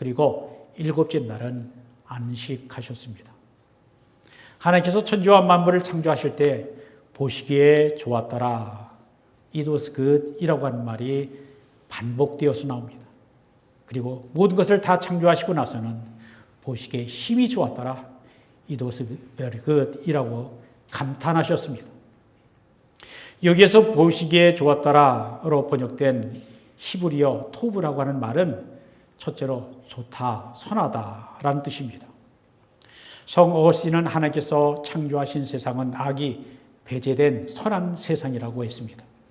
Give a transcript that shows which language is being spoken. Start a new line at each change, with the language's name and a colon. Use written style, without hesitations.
Korean: 그리고 일곱째 날은 안식하셨습니다. 하나님께서 천지와 만물을 창조하실 때 보시기에 좋았더라.
English: It was good
Korean: 이라고 하는 말이 반복되어서 나옵니다. 그리고 모든 것을 다 창조하시고 나서는 보시기에 힘이 좋았더라.
English: It was very good
Korean: 이라고 감탄하셨습니다. 여기에서 보시기에 좋았더라로 번역된 히브리어 토브라고 하는 말은 첫째로 좋다, 선하다라는 뜻입니다. 성 어거스틴은 하나님께서 창조하신 세상은 악이 배제된 선한 세상이라고 했습니다.